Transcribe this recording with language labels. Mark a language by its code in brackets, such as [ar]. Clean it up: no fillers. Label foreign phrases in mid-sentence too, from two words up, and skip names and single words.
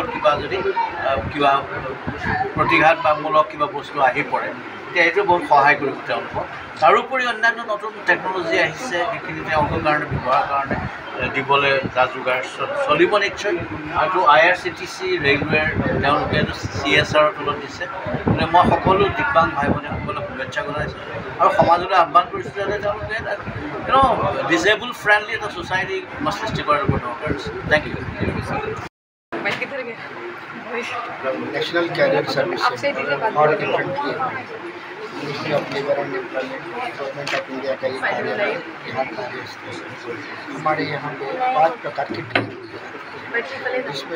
[as] কিবা যদি কিবা প্ৰতিঘাত বা মূলক কিবা বস্তু আহি পৰে তেতিয়া এইটো বহুত সহায় কৰিব তেওঁলোকক তাৰোপৰি অন্যান্য নতুন টেকন'লজি আহিছে সেইখিনি তেওঁলোকৰ কাৰণে ব্যৱহাৰৰ কাৰণে দিবলৈ যা যোগাৰ চলিব নিশ্চয় আৰু IRCTC ৰেলৱেৰ তেওঁলোকে এইটো CSR তলত দিছে গতিকে মই সকলো দিব্যাংগ ভাই ভনীসকলক শুভেচ্ছা জনাইছোঁ আৰু সমাজলৈ আহ্বান কৰিছোঁ যাতে তেওঁলোকে [en] disabled friendly [as] এটা ছ'চাইটি সৃষ্টি কৰাৰ ওপৰত দৰকাৰ আছে [en] thank you [hi] नेशनल कैरियर सर्विस और डिफरेंटली मिनिस्ट्री ऑफ लेबर एंड एम्प्लॉयमेंट गवर्नमेंट ऑफ इंडिया का ये कार्यालय यहाँ कार्यस्थल हमारे यहाँ पे 5 प्रकार की ट्रेनिंग है इसमें